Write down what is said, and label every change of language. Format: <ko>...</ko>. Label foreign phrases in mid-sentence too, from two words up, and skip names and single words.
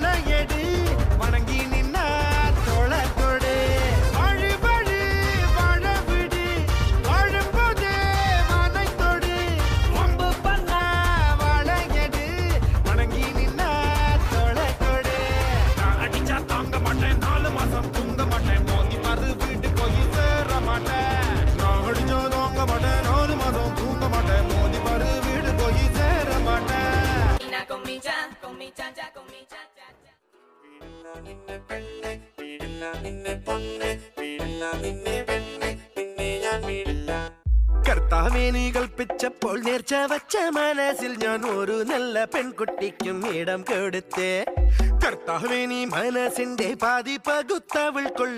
<ta>எடு வணங்கி நின்னா தோள தொடு வழி வழி வாழ விடு வாழும் போதே வானை தொடு வம்பு பண்ண வாழ எடு வணங்கி நின்னா தோள தொடு நான் அடிச்சா தாங்க மாட்டேன் 4 மாசம் தூங்க மாட்டேன் மோதி பாரு வீட்டு போய் சேர மாட்டேன் நான் அடிச்சா தாங்க மாட்டேன் 4 மாசம் தூங்க மாட்டேன் மோதி பாரு வீடு போய் சேர மாட்டேன்</ta> <ml>കർത്താവേ നീ കൽപ്പിച്ചപ്പോൾ നേർച്ച വച്ച മനസ്സിൽ ഞാൻ ഒരു നല്ല പെൺകുട്ടിക്കും ഇടം കൊടുത്തേ കർത്താവേ നീ മനസ്സിന്റെ പാതി പകുത്തവൾക്കുള്ള</ml>